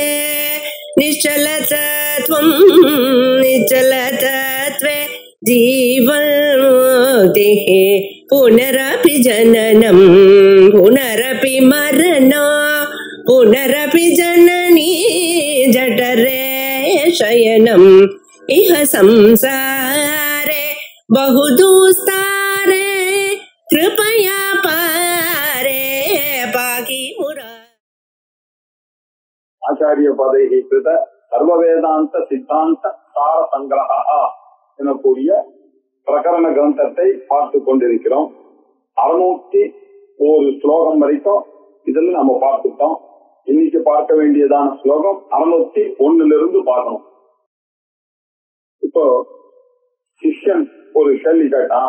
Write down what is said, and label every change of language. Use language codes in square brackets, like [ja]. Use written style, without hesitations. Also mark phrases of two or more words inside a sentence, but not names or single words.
[sa] निश्चलतत्वं निश्चलतत्वे जीवन्मुक्तिः पुनरपि जननं पुनरपि मरणं पुनरपि जननी जठरे शयनम् इह संसारे बहुदुस्तारे कृपया पारे पाहि मुरा। आचार्य पदैः कृत [ta] सर्ववेदांत सिद्धांत सार संग्रह எனக்கூடிய பிரகரண கிரந்தத்தை பார்த்து கொண்டிருக்கிறோம். 601 ஸ்லோகம் வரைக்கும் இதுல நம்ம பார்த்துட்டோம். இன்னைக்கு பார்க்க வேண்டியதான ஸ்லோகம் 601 பார்க்கணும். இப்போ சிஷ்யன் ஒரு கேள்வி கேட்டான்.